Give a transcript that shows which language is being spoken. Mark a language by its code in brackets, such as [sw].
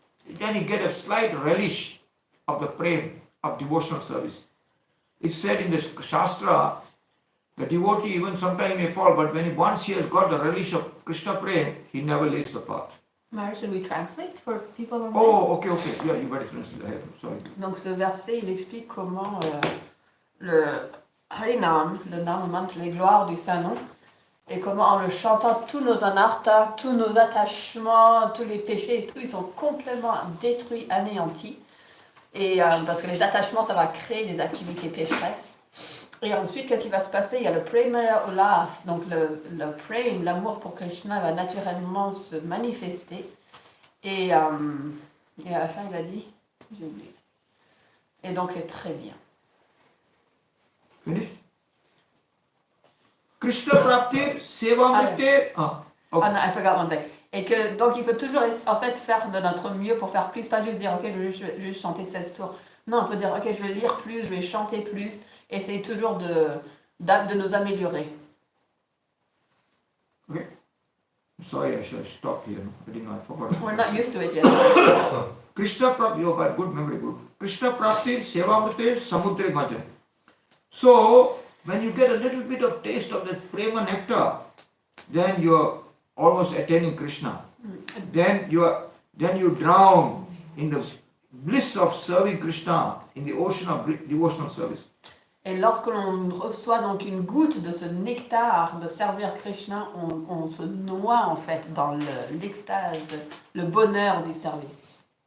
[en] Then you get a slight relish of the prayer of devotional service. It's said in the Shastra, the devotee even sometimes may fall, but once he has got the relish of Krishna prayer, he never leaves the path. Marie, should we translate for people online? Oh, okay. Yeah, you better translate. Sorry. [fr] Donc ce verset, il explique comment le Harinam, le Nam augmente les gloires du Saint-Nom, et comment en le chantant, tous nos anarthas, tous nos attachements, tous les péchés et tout, ils sont complètement détruits, anéantis. Et parce que les attachements, ça va créer des activités pécheresses. Et ensuite, qu'est-ce qui va se passer? Il y a le Prema Ulas, donc le Prem, l'amour pour Krishna va naturellement se manifester. Et à la fin, il a dit, j'ai oublié. Et donc, c'est très bien. [en] Finish? [sa] Krishna Prapti, Sevamrite. [en] Oh no, I forgot one thing. [fr] Et que, donc, il faut toujours, en fait, faire de notre mieux pour faire plus, pas juste dire, ok, je vais juste chanter 16 tours. Non, il faut dire, ok, je vais lire plus, je vais chanter plus, essayer toujours de nous améliorer. [en] Okay. Sorry, I should stop here. I didn't know, I forgot. We're not used to it yet. Krishna Prapti, you got good memory, good. Krishna Prapti, Sevamrite, Samudre Majan. So, when you get a little bit of taste of the prema nectar, then you're almost attaining Krishna. Then you drown in the bliss of serving Krishna, in the ocean of devotional service. [fr] Et lorsque l'on reçoit donc une goutte de ce nectar de servir Krishna, on se noie en fait dans l'extase, le bonheur du service.